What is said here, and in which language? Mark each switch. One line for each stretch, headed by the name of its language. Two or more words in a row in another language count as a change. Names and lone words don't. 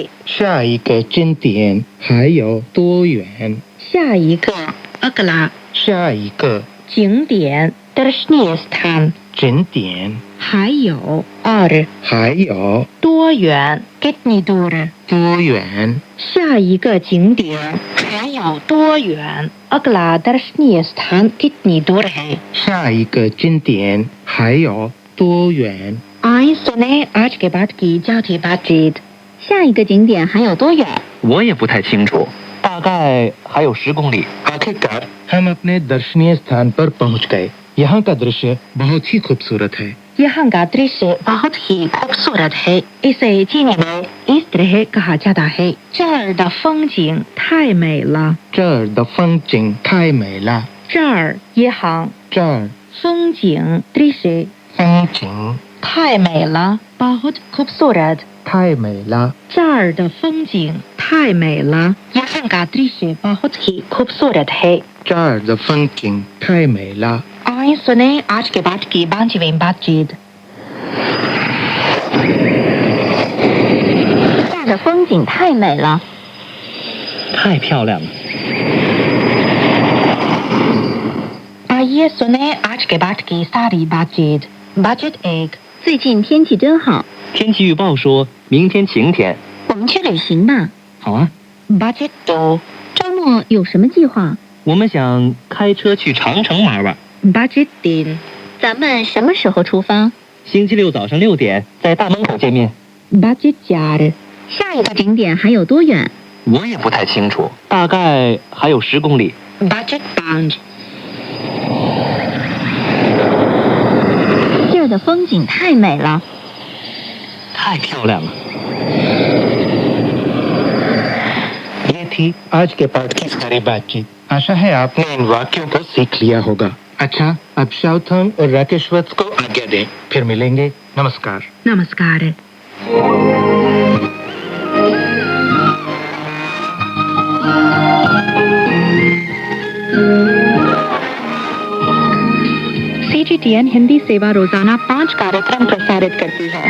Chinese: 下一个景点还有多远？下一个 अगला 下一个
Hindi: 景点 दर्शनीय स्थान
Chinese: 景点还有 और 还有多远
Hindi: कितनी दूर
Chinese: 多远？下一个景点还有多远
Hindi: अगला दर्शनीय स्थान कितनी दूर है
Chinese: 下一个景点还有多远？
Hindi: आए सुने आज के बाद की चौथी बातचीत
Chinese: 下一个景点还有多远？我也不太清楚，大概还有10公里。
Hindi: आखिरकार हम अपने दर्शनीय स्थान पर पहुंच गए। यहाँ का दृश्य बहुत ही खूबसूरत है। यहाँ का दृश्य बहुत ही खूबसूरत है इसे चीनी में इस तरह कहा जाता है
Chinese: 这儿的风景太美了这儿的风景太美了。这儿 यहाँ 这儿风景 दृश्य 风景太美了
Hindi: बहुत खूबसूरत
Chinese: 太美了。这儿的风景太美了
Hindi: यहाँ का दृश्य बहुत ही खूबसूरत है
Chinese: 这儿的风景太美了。
Hindi: आइए सुने आज के बाद की 5वीं बातचीत
Chinese: 这儿的风景太美了。太漂亮了。
Hindi: आइए सुने आज के बाद की सारी बातचीत बातचीत 1
Chinese: 最近天气真好，天气预报说明天晴天。我们去旅行吧。好啊，
Hindi: बातचीत 2
Chinese: 周末有什么计划？我们想开车去长城玩玩。
Hindi: बातचीत 3
Chinese: 咱们什么时候出发？星期六早上6点在大门口见面。
Hindi: बातचीत 4
Chinese: 下一个景点还有多远？我也不太清楚，大概还有10公里。 Budget bound。这儿的风景太美了。太漂亮了。
Hindi: ये थी आज के पाठ की सारी बातचीत। आशा है आपने इन वाक्यों को सीख लिया होगा। अच्छा, अब शाओथंग और राकेश वत्स को आज्ञा दें, फिर मिलेंगे। नमस्कार। नमस्कार। CGTN हिंदी सेवा रोजाना 5 कार्यक्रम प्रसारित करती है।